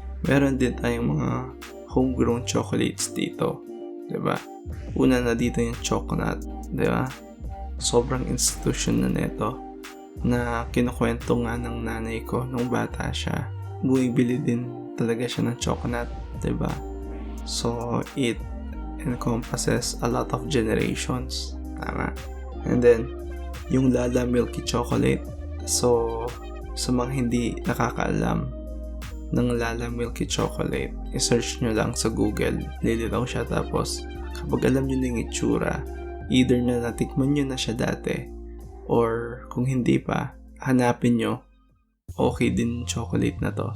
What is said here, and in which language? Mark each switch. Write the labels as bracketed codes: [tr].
[tl] Meron din tayong mga homegrown chocolates dito. Diba? Una na dito yung chocolate. Diba? Sobrang institution na nito na kinukwento nga ng nanay ko nung bata siya. Bumibili din talaga siya ng chocolate. Diba? [en] So, it encompasses a lot of generations. [tl] Tama. And then, yung Lala Milky Chocolate. So, sa mga hindi nakakaalam ng Lala Milky Chocolate, i-search nyo lang sa Google. Lilitaw siya. Tapos, kapag alam nyo na yung itsura, either na natikman nyo na siya dati, or kung hindi pa, hanapin nyo, okay din yung chocolate na to.